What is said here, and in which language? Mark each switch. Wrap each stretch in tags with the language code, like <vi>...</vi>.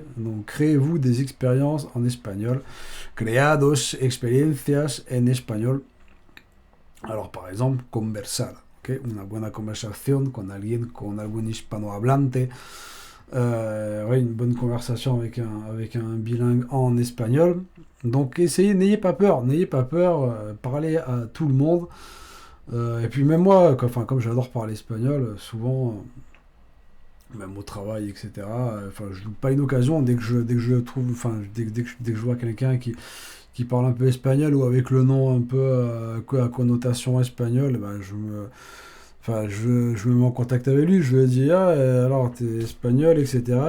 <fr>Donc, créez-vous des expériences en espagnol.</fr> <es>Creados experiencias en</es> <fr>espagnol. Alors, par exemple, conversar, ok?</fr> <es>Una buena conversación con alguien, con algún hispanohablante.</es> <fr>Une bonne conversation avec un bilingue en espagnol. Donc, essayez, n'ayez pas peur, parlez à tout le monde. Et puis, même moi, comme j'adore parler espagnol, souvent... même au travail, etc. Je loupe pas une occasion dès que je trouve, dès que je vois quelqu'un qui parle un peu espagnol ou avec le nom un peu à connotation espagnole, je me mets en contact avec lui, je lui dis alors t'es espagnol, etc.</fr>